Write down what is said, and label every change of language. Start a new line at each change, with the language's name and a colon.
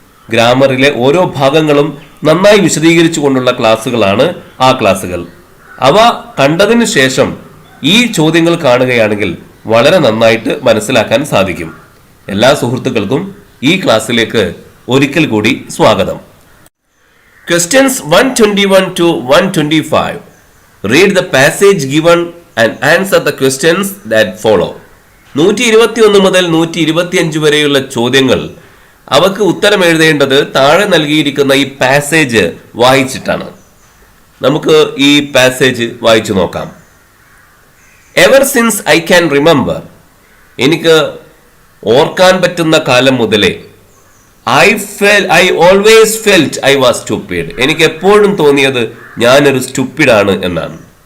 Malayalam: ഗ്രാമറിലെ ഓരോ ഭാഗങ്ങളും നന്നായി വിശദീകരിച്ചുകൊണ്ടുള്ള ക്ലാസുകളാണ് ആ ക്ലാസുകൾ. അവ കണ്ടതിന് ശേഷം ഈ ചോദ്യങ്ങൾ കാണുകയാണെങ്കിൽ വളരെ നന്നായിട്ട് മനസ്സിലാക്കാൻ സാധിക്കും. എല്ലാ സുഹൃത്തുക്കൾക്കും ഈ ക്ലാസ്സിലേക്ക് ഒരിക്കൽ കൂടി സ്വാഗതം.
English: Questions 121 to 125. Read the passage given and answer the questions that follow.
Malayalam: 121 മുതൽ 125 വരെയുള്ള ചോദ്യങ്ങൾ അവക്ക് ഉത്തരം എഴുതേണ്ടത് താഴെ നൽകിയിരിക്കുന്ന ഈ പാസേജ് വായിച്ചിട്ടാണ്. നമുക്ക് ഈ പാസേജ് വായിച്ചു നോക്കാം.
English: ever since I can remember,
Malayalam: എനിക്ക് ഓർക്കാൻ പറ്റുന്ന കാലം മുതലേ,
English: I always felt I was stupid,
Malayalam: എനിക്ക് എപ്പോഴും തോന്നിയത് ഞാനൊരു സ്റ്റുപ്പിഡാണ് എന്നാണ്.